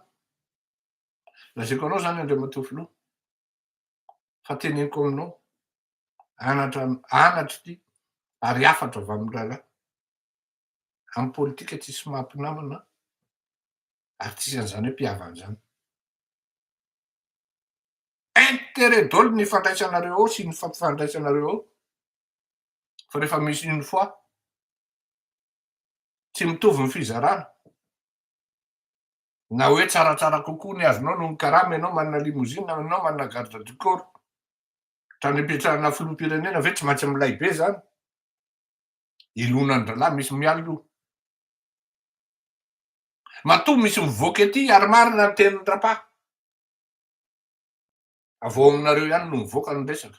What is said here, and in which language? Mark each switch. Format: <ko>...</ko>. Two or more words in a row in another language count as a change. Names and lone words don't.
<mg>Lazaiko anao zany Andriamatoa filoha fa teneniko aminao anatra ty ary afatra avy amin'ny rahalahy. Amy politika tsisy mahampinamana ary tsisy an'izany hoe mpihavana zany. Intérêt daholo ny ifandraisanareo ao sy ny fampifandraisanareo ao fa rehefa misy</mg> <fr>une fois</fr> <mg>tsy mitovy ny fizarana. Na hoe tsaratsara kokoa ny azonao noho ny karama ianao manana limousine, ianao manana</mg> <fr>garde du corps.</fr> <mg>Trano ipetrahana filoham-pirenena ve tsy maintsy milay be zany? Ilonan'ndralà misy mialo. Matoa misy mivoaka ety ary marina ny tenin'ny Rapà. Avao aminareo ihany no mivoaka ny resaka.</mg>